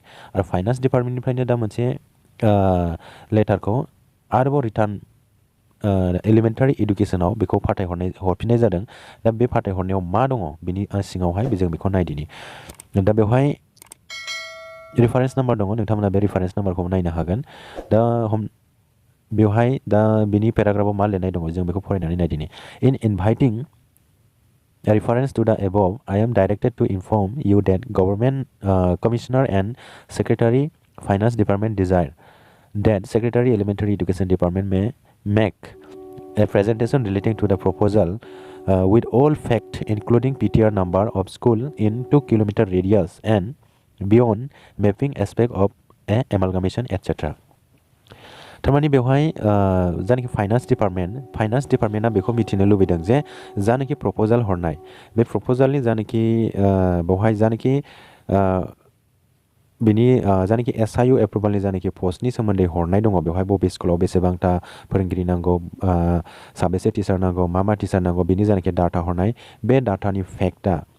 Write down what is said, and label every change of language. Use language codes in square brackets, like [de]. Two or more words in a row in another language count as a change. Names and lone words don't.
[brx] आरो फाइनान्स डिपार्टमेन्टनिफ्रायनो दा मोनसे लेटारखौ आरोबाव रिटार्न एलिमेन्टारि इडुकेसनाव बेखौ हरफिननाय जादों दा बे फाथायहरनायाव मा दङ बिनि सिङावहाय जों बेखौ नायदिनि दा बेवहाय रेफारेन्स नाम्बार दङ नोंथांमोना बे रेफारेन्स नाम्बारखौ नायनो हागोन दा बेवहाय दा बिनि पेराग्राफाव मा लिरनाय दङ जों बेखौ फरायनानै नायदिनि [en] in inviting a reference to the above, I am directed to inform you that Government Commissioner and Secretary Finance Department desire that Secretary Elementary Education Department may make a presentation relating to the proposal with all fact including PTR number of school in 2-kilometer radius and beyond mapping aspect of amalgamation etc. [brx] थारमाने बेवहाय जानाखि फाइनान्स डिपार्टमेन्टआ बेखौ मिथिनो लुबैदों जे जानाखि प्रपोजाल हरनाय बे प्रपोजालनि जानाखि बेवहाय जानाखि बिनि जानाखि SIU एप्रुभालनि जानाखि पस्टनि सोमोन्दै हरनाय दङ बेवहाय बबे स्कुलाव बेसेबांथा फोरोंगिरि नांगौ साबेसे टिचार नांगौ मा टिचार नांगौ बिनि जानाखि डाटा हरनाय बे डाटानि फेक्टआ